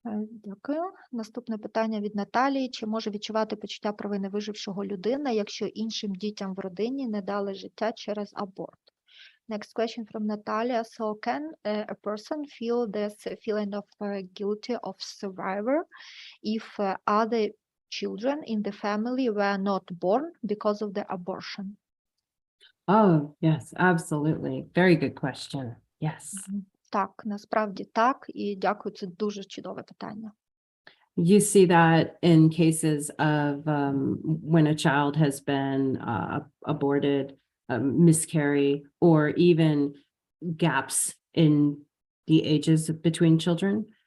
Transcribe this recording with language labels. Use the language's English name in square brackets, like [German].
[Ukrainian] Дякую. Наступне питання від Наталії. Чи може відчувати почуття провини вижившого людина, якщо іншим дітям в родині не дали життя через аборт? [English] Next question from Natalia. So can a person feel this feeling of guilty of survivor if other children in the family were not born because of the abortion? Oh, yes, absolutely. Very good question. Yes. [Ukrainian] Так, насправді так. І дякую, це дуже чудове питання. [English] You see that in cases of when a child has been aborted, miscarry, or even gaps in the ages between children.